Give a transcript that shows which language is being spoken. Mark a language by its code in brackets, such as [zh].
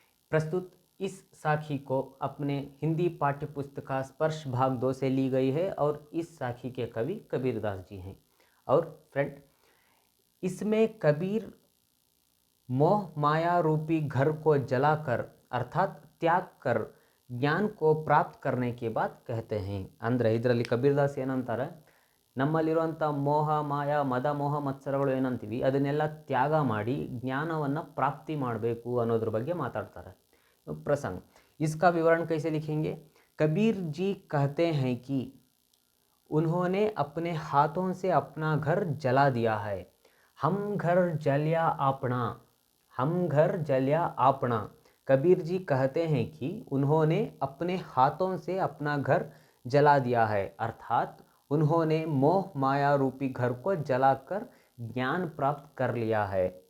[hi] प्रस्तुत इस साखी को अपने हिंदी पाठ्य पुस्तक स्पर्श भाग 2 से ली गई है और इस साखी के कवि कबीरदास जी हैं. और फ्रेंड, इसमें कबीर मोह माया रूपी घर को जलाकर अर्थात त्याग कर ज्ञान को प्राप्त करने के बाद कहते हैं. [kn] ಅಂದರೆ ಇದರಲ್ಲಿ ಕಬೀರದಾಸ್ ಏನಂತಾರೆ, ನಮ್ಮಲ್ಲಿರುವಂಥ ಮೋಹ ಮಾಯ ಮದ ಮೋಹ ಮತ್ಸರಗಳು ಏನಂತೀವಿ ಅದನ್ನೆಲ್ಲ ತ್ಯಾಗ ಮಾಡಿ ಜ್ಞಾನವನ್ನು ಪ್ರಾಪ್ತಿ ಮಾಡಬೇಕು ಅನ್ನೋದ್ರ ಬಗ್ಗೆ ಮಾತಾಡ್ತಾರೆ. [hi] प्रसंग, इसका विवरण कैसे लिखेंगे? कबीर जी कहते हैं कि उन्होंने अपने हाथों से अपना घर जला दिया है. हम घर जलिया आपना, हम घर जलिया आपना. कबीर जी कहते हैं कि उन्होंने अपने हाथों से अपना घर जला दिया है, अर्थात उन्होंने मोह माया रूपी घर को जलाकर ज्ञान प्राप्त कर लिया है.